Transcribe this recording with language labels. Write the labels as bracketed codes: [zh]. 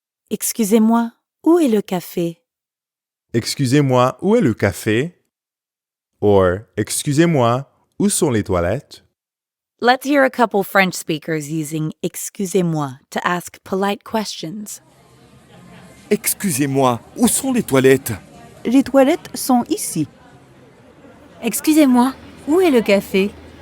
[fr] Excusez-moi, où est le café? Excusez-moi, où est le café? Or, excusez-moi, où sont les toilettes? [en] Let's hear a couple French speakers using excusez-moi to ask polite questions. [fr] Excusez-moi, où sont les toilettes? Les toilettes sont ici. Excusez-moi, où est le café?